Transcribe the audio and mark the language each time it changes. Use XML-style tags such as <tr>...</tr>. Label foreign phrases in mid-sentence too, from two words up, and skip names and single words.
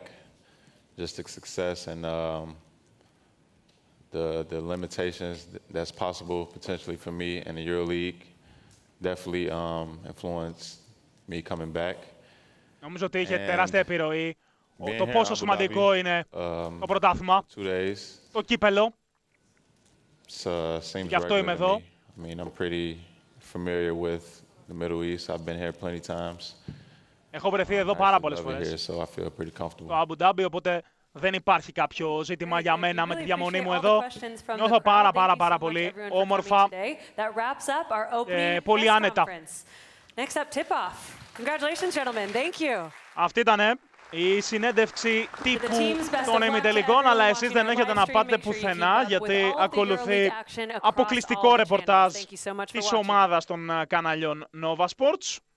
<en>Just the success and the limitations that's possible potentially for me in the EuroLeague definitely influenced me coming back.</en> <el>Νομίζω ότι είχε τεράστια επιρροή το πόσο σημαντικό είναι το πρωτάθλημα, το κύπελο. Γι' αυτό είμαι εδώ.</el> <en>I mean, I'm pretty familiar with the Middle East. I've been here plenty times.</en> <el>Έχω βρεθεί εδώ πάρα πολλές φορές. Το Αμπου Ντάμπι, οπότε δεν υπάρχει κάποιο ζήτημα για μένα με τη διαμονή μου εδώ. Νιώθω πάρα πολύ όμορφα και πολύ άνετα. Αυτή ήταν η συνέντευξη τύπου των ημιτελικών, αλλά εσείς δεν έχετε να πάτε πουθενά, γιατί ακολουθεί αποκλειστικό ρεπορτάζ της ομάδας των καναλιών Novasports.</el>